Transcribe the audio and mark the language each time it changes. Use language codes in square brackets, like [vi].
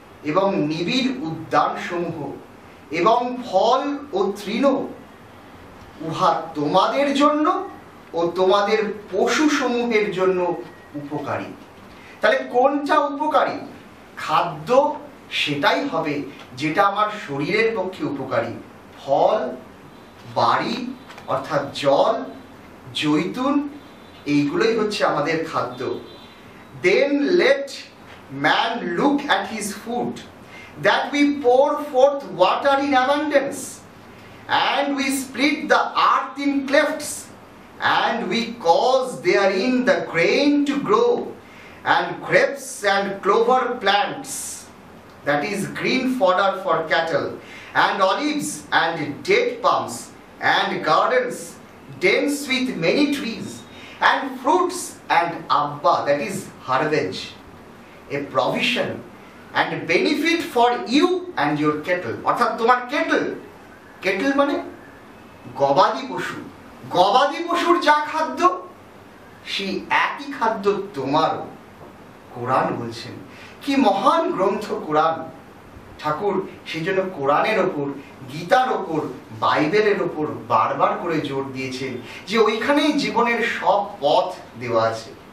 [bn] এবং নিবিড় উদ্যান সমূহ এবং ফল ও তৃণ, উহা তোমাদের জন্য ও তোমাদের পশু সমূহের জন্য উপকারী। তাহলে কোনটা উপকারী? খাদ্য সেটাই হবে যেটা আমার শরীরের পক্ষে উপকারী। ফল, বাড়ি অর্থাৎ জল, জৈতুন, এইগুলোই হচ্ছে আমাদের খাদ্য। [en] Then let man look at his food, that we pour forth water in abundance, and we split the earth in clefts, and we cause therein the grain to grow, and grapes and clover plants, that is green fodder for cattle, and olives and date palms, and gardens dense with many trees, and fruits and abba, that is herbage, a provision and benefit for you and your cattle. [bn] অর্থাৎ তোমার Kettle মানে গবাদি পশু, গবাদি পশুর যা খাদ্য সেই একই খাদ্য তোমারও। কোরআন বলছেন, কি মহান গ্রন্থ কোরআন। ঠাকুর সেই জন্য কোরআনের ওপর, গীতার ওপর, বাইবেলের ওপর বারবার করে জোর দিয়েছেন যে ওইখানেই জীবনের সব পথ দেওয়া আছে।